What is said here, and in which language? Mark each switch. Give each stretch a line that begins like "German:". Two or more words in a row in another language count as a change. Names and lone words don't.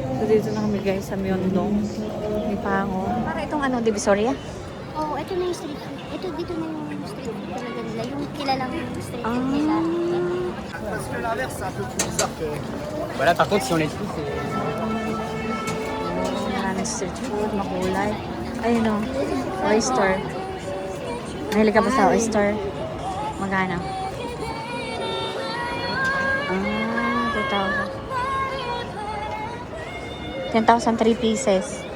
Filipino: Dito na kami guys sa Myeongdong. May pango. Para itong ano, Divisoria? Oo, ito na yung
English: street food.
Filipino: Ito, dito na yung
English: street food
Filipino: talaga nila. Yung kilalang
English: street food
Filipino: nila.
French: Parce que l'inverse, c'est un peu plus bizarre que. Voilà, par contre, si on les trouve, c'est.
Filipino: Maraming
English: street food,
Filipino: makulay. Ayun o, oyster. Mahilig ka ba sa oyster? Magana? 2,000. 10,000, 3 pieces.